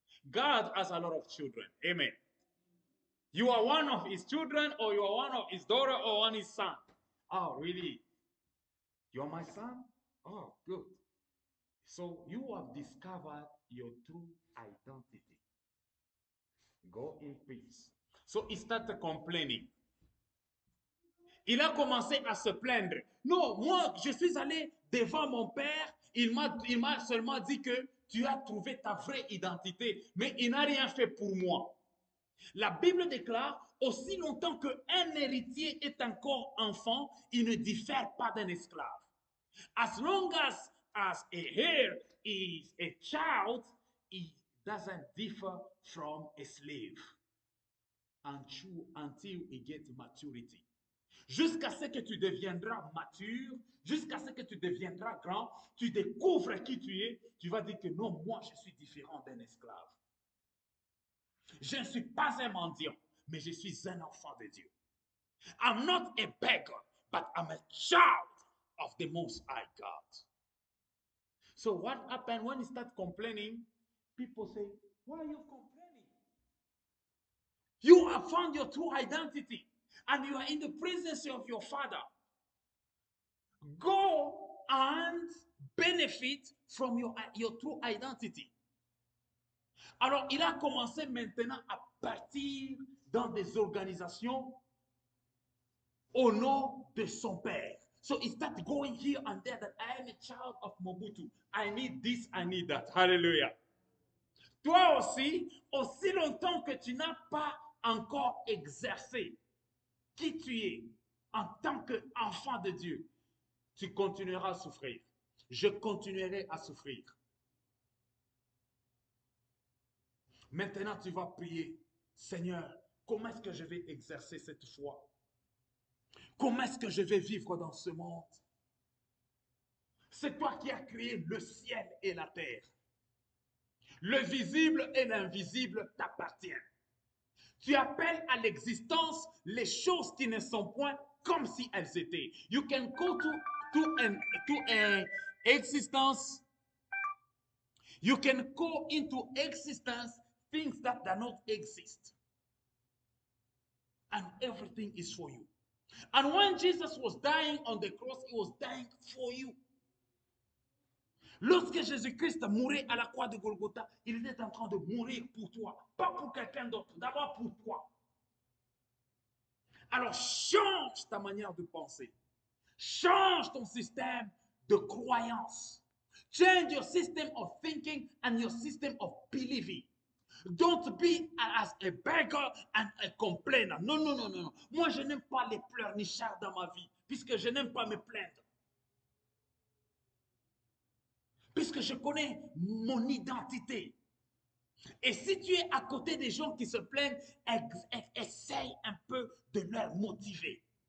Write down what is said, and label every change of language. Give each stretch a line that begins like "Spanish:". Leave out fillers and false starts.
English: God has a lot of children. Amen. You are one of his children, or you are one of his daughter, or one of his son. Oh, really? You're my son? Oh, good. So you have discovered your true identity. Go in peace. So he started complaining.
French: Il a commencé à se plaindre. Non, moi, je suis allé devant mon père. Il m'a seulement dit que tu as trouvé ta vraie identité, mais il n'a rien fait pour moi. La Bible déclare aussi longtemps qu'un héritier est encore enfant, il ne diffère pas d'un esclave.
English: As long as a heir is a child, he doesn't differ from a slave until he gets maturity.
French: Jusqu'à ce que tu deviendras mature, jusqu'à ce que tu deviendras grand, tu découvres qui tu es, tu vas dire que non, moi je suis différent d'un esclave. Je ne suis pas un mendiant, mais je suis un enfant de Dieu.
English: I'm not a beggar, but I'm a child of the Most High God. So what happened when you start complaining? People say, why are you complaining? You have found your true identity and you are in the presence of your Father. Go and benefit from your true identity.
French: Alors, il a commencé maintenant à partir dans des organisations au nom de son père.
English: So he started going here and there that I am a child of Mobutu. I need this, I need that. Hallelujah.
French: Toi aussi, aussi longtemps que tu n'as pas encore exercé qui tu es en tant qu'enfant de Dieu, tu continueras à souffrir. Je continuerai à souffrir. Maintenant, tu vas prier. Seigneur, comment est-ce que je vais exercer cette foi? Comment est-ce que je vais vivre dans ce monde? C'est toi qui as créé le ciel et la terre. Le visible et l'invisible t'appartiennent. Tu appelles à l'existence les choses qui ne sont point comme si elles étaient.
English: You can go to an existence. You can go into existence things that do not exist. And everything is for you. And when Jesus was dying on the cross, he was dying for you.
French: Lorsque Jésus-Christ mourait à la croix de Golgotha, il était en train de mourir pour toi, pas pour quelqu'un d'autre, d'abord pour toi. Alors change ta manière de penser. Change ton système de croyance.
English: Change your system of thinking and your system of believing. Don't be as a beggar and a complainer.
French: Non, non, non, non. Moi, je n'aime pas les pleurnichards dans ma vie, puisque je n'aime pas me plaindre. Puisque je connais mon identité. Et si tu es à côté des gens qui se plaignent, essaye un peu de leur motiver.